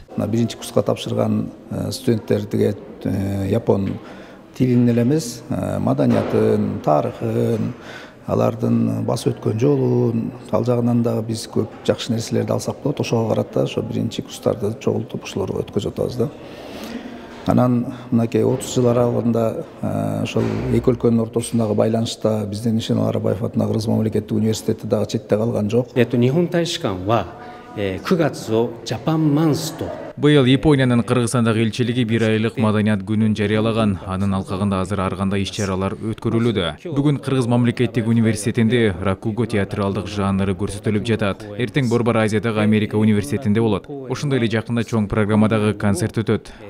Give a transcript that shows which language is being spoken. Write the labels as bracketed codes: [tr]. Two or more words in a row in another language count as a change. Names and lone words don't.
[ky] Биринчи курска тапшырган студенттерге япон тилин эле эмес, маданиятын, тарыхын, алардын басып өткөн жолун, ал жагынан дагы биз көп жакшы нерселерди алсак болот. Ошого карата ошо биринчи курстарды чогултуп ушуларга өткөзүп атабыз да. Анан мынакей 30 жыл аралыгында ошол эки өлкөнүн ортосундагы байланышта биздин Ишаналы Арабаев атындагы Кыргыз мамлекеттик университети дагы четте калган жок. [ja] 日本大使館は 9 月をジャパンマンスと [ky] Быйыл Япониянын Кыргызстандагы элчилиги бир айлык маданият күнүн жарыялаган. Анын алкагында азыр ар кандай иш-чаралар өткөрүлүүдө. Бүгүн Кыргыз мамлекеттик университетинде ракуго театралдык жанры көрсөтүлүп жатат. Эртең Борбор Азиядагы Америка университетинде болот. Ошондой эле жакында чоң программадагы концерт өтөт.